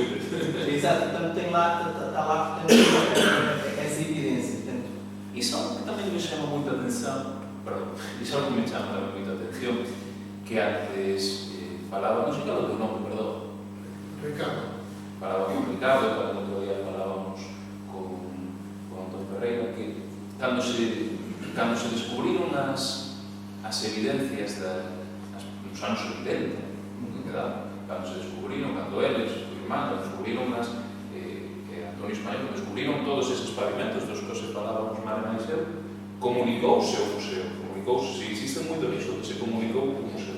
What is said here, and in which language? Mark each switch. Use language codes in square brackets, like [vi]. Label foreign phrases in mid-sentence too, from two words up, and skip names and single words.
[pt] Exato, portanto tem lá, está lá, portanto, essa evidência. Isso é algo que também me chama muita atenção, isso é algo que me chama também muita atenção, que antes falávamos, não sei qual é o teu nome, perdão? Ricardo. [gl] Falávamos con Ricardo, cuando outro día falábamos con Antón Ferreira, que cando se descubriron as as evidencias nos anos 70, cando se descubriron, cando eles, o irmán, descubriron que Antonio Español descubriron todos eses pavimentos dos que se falábamos Mare máis eu, comunicouse ao museo, comunicouse, si existe moito niso, que se comunicou ao museo.